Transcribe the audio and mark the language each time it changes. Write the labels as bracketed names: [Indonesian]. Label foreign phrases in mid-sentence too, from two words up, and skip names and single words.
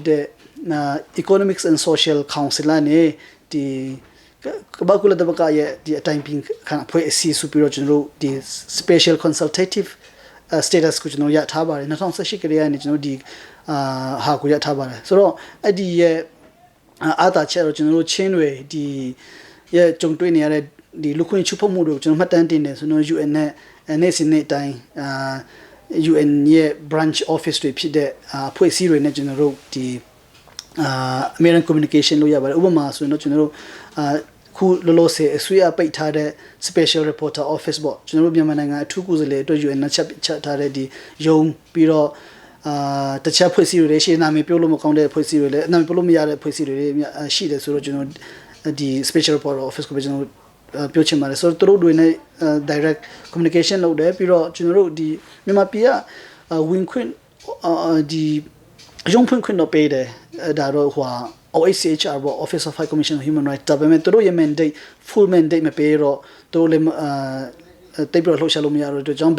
[Burmese] တဲ့ Economics and Social Council နဲ့ဒီကဘာကူလာတဘကရဲ့ဒီအတိုင်းပင်ခဏဖွဲ့အစီစုပြီးတော့ကျွန်တော်တို့ဒီ [English] Special Consultative Status [Burmese] ကိုကျွန်တော်ရထားပါတယ်2018ကတည်းကနေကျွန်တော်ဒီဟာကိုရထားပါတယ်ဆိုတော့အဲ့ဒီရဲ့အာသာချက်တော့ကျွန်တော်တို့ချင်းတွေဒီရဲ့ကြုံတွေ့နေရတဲ့ဒီလူခွင့်ချုပ်ဖို့မှုတို့ကျွန်တော်မှတ်တမ်းတင်နေဆိုတော့ UN နဲ့နေ့စဉ်နေ့တိုင်း UN ရဲ့ [English] branch office [Burmese] တွေဖြစ်တဲ့အဖွဲ့အစည်းတွေနဲ့ကျွန်တော်တို့ဒီ [English] American communication [Burmese] လို့ရပါတယ်ဥပမာဆိုရင်တော့ကျွန်တော်တို့ခုလောလောဆယ်အစိုးရပိတ်ထားတဲ့ [English] special reporter office [Burmese] ပေါ့ကျွန်တော်တို့မြန်မာနိုင်ငံအထူးကိုယ်စားလှယ်အတွက် UN နဲ့ချက်ထားတဲ့ဒီယုံပြီးတော့တခြားဖွဲ့စည်းတွေရှေ့နာမည်ပြောလို့မ ကောင်းတဲ့ဖွဲ့စည်းတွေလည်းနာမည်ပြောလို့မရတဲ့ဖွဲ့စည်းတွေရှိတယ်ဆိုတော့ကျွန်တော်ဒီ [English] special reporter office [Burmese] ကိုကျွန်တော်ပြောချင်ပါတယ်ဆိုတော့သူတို့တွေနဲ့ [English] direct communication [Burmese] လုပ်တယ်ပြီးတော့ကျွန်တော်တို့ဒီမြန်မာပြည်ကဝင်ခွင့်ဒီရုံး ဖွင့်ခွင့်တော့ပေးတယ်ဒါတော့ဟိုOHCHR ပေါ့ Office of High Commission on Human Rights ဒါပေမဲ့သူတို့ရဲ့ [English] mandate full mandate [Burmese] မပေးတော့သူတို့လည်းတိတ်ပြီးတော့လှုပ်ရှားလို့မရတော့ကျွန်တော်ဘ